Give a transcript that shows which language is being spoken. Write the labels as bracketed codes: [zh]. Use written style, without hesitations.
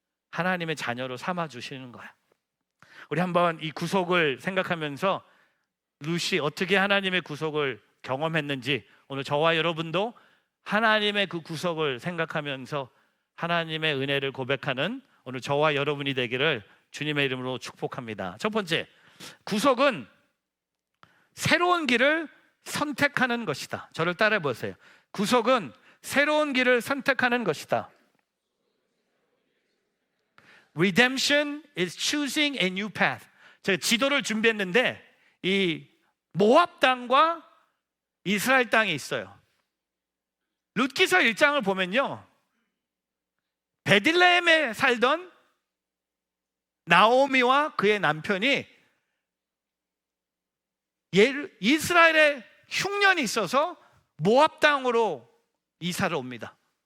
[ko] 하나님의 자녀로 삼아주시는 거예요. 우리 한번 이 구속을 생각하면서 룻이 어떻게 하나님의 구속을 경험했는지, 오늘 저와 여러분도 하나님의 그 구속을 생각하면서 하나님의 은혜를 고백하는 오늘 저와 여러분이 되기를 주님의 이름으로 축복합니다. 첫 번째, 구속은 새로운 길을 선택하는 것이다. 저를 따라해 보세요. 구속은 새로운 길을 선택하는 것이다. [en] Redemption is choosing a new path. [ko] 제가 지도를 준비했는데 이 모압 땅과 이스라엘 땅이 있어요. 룻기서 1장을 보면요, 베들레헴에 살던 나오미와 그의 남편이 이스라엘에 흉년이 있어서 모압 땅으로 이사를 옵니다.